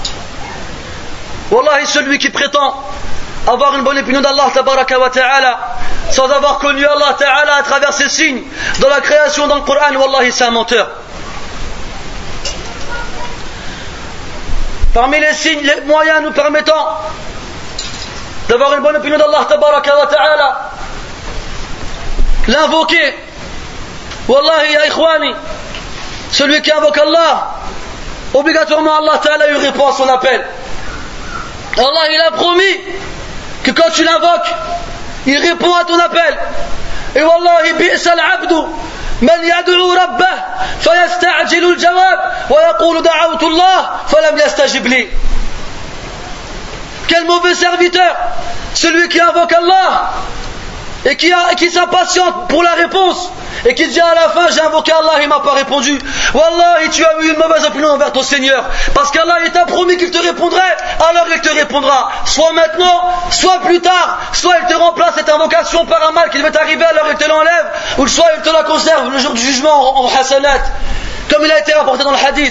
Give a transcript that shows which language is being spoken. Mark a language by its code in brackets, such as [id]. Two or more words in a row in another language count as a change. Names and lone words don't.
[fr] Wallahi, celui qui prétend avoir une bonne opinion d' [ar] الله تبارك وتعالى [fr] sans avoir connu [ar] الله تعالى [fr] à travers ses signes dans la création, dans le Coran, wallahi, c'est un menteur. Parmi les signes, les moyens nous permettant d'avoir une bonne opinion d' [ar] الله تبارك وتعالى, [fr] l'invoquer. [ar] والله يا إخواني, [fr] celui qui invoque Allah, obligatoirement [ar] الله تعالى [fr] lui répond à son appel. Allah il a promis que quand tu l'invoques, il répond à ton appel. [ar] Et والله بئس العبد من يدعو ربه فيستعجل الجواب ويقول دعوت الله فلم يستجب لي. [fr] Quel mauvais serviteur, celui qui invoque Allah et qui s'impatiente pour la réponse et qui dit à la fin j'ai invoqué Allah, il m'a pas répondu. Wallahi, tu as eu une mauvaise opinion envers ton Seigneur, parce qu'Allah il t'a promis qu'il te répondrait, alors il te répondra soit maintenant, soit plus tard, soit il te remplace cette invocation par un mal qui devait t'arriver, alors il te l'enlève, ou soit il te la conserve le jour du jugement en hasanat, comme il a été rapporté dans le hadith.